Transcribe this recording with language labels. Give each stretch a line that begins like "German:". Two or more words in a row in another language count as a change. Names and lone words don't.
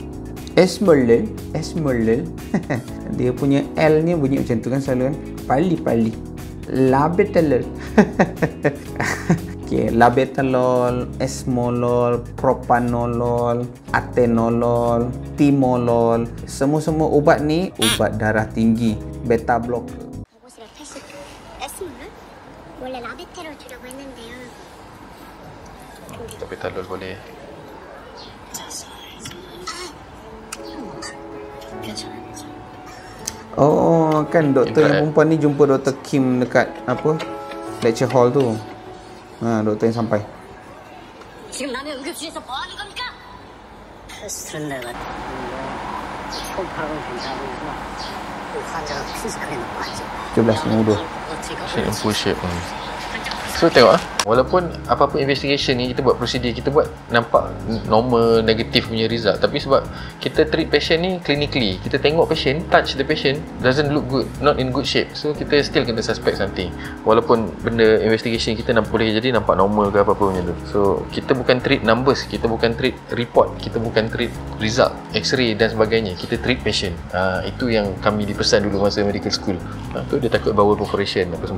Malay: Esmolol dia punya L ni bunyi macam tu kan selalu kan. Pali labetalol. Okay, labetalol, esmolol, propanolol, atenolol, timolol, semua ubat ni ubat darah tinggi,
English: beta blocker.
Korean: 이곳으로 다시 에스몰을 원래 라베테롤 주려고 했는데요.
Malay: Tapi talol boleh. Oh, kan doktor yang perempuan ni jumpa Dr. Kim dekat apa? Lecture hall tu. Doktor yang sampai.
Korean: 지금 남의 응급실에서 뭐 하는 겁니까? 테스트는 내가 초음파하고 괜찮고 환자가 피지컬이 너무 안 좋아.
Malay: 17.52.
English: Shape and full shape.
Malay: So tengok walaupun apa-apa investigation ni kita buat prosedur, kita buat nampak normal, negatif punya result, tapi sebab kita
English: treat patient
Malay: ni clinically, kita tengok patient,
English: touch the patient, doesn't look good, not in good shape,
Malay: so kita still kena
English: suspect something
Malay: walaupun benda investigation kita boleh jadi nampak normal ke apa-apa punya tu. So kita bukan
English: treat numbers,
Malay: kita bukan
English: treat report,
Malay: kita bukan
English: treat result,
Malay: x-ray dan sebagainya, kita
English: treat patient.
Malay: Itu yang kami dipesan dulu masa
English: medical school.
Malay: Tu dia takut
English: bowel perforation
Malay: apa semua.